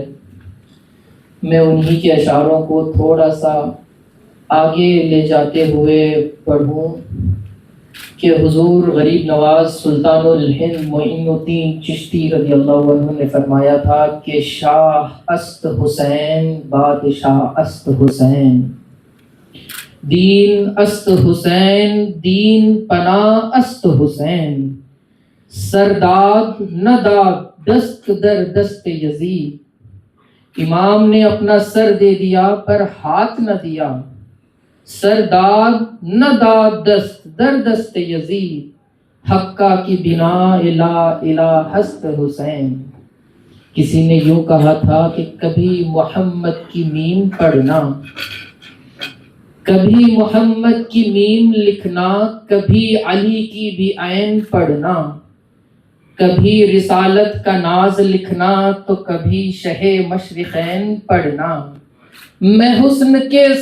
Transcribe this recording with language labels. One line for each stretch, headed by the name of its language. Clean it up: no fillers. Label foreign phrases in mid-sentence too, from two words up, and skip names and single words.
Urdu: میں انہی کے اشعاروں کو تھوڑا سا آگے لے جاتے ہوئے پڑھوں کہ حضور غریب نواز سلطان الہند معین الدین چشتی
Arabic: رضی اللہ عنہ
Urdu: نے فرمایا تھا کہ
Persian: شاہ است حسین بادشاہ است حسین، دین است حسین دین پناہ است حسین، سرداد نہ داد دست در دست یزید،
Urdu: امام نے اپنا سر دے دیا پر ہاتھ نہ دیا،
Persian: سرداد نہ داد دست در دست یزید، حقہ کی بنا الہ الہ ہست حسین۔
Urdu: کسی نے یوں کہا تھا کہ کبھی محمد کی میم پڑھنا، کبھی محمد کی میم لکھنا، کبھی علی کی بھی عین پڑھنا، کبھی رسالت کا ناز لکھنا تو کبھی شہ مشرقین پڑھنا، میں حسن کے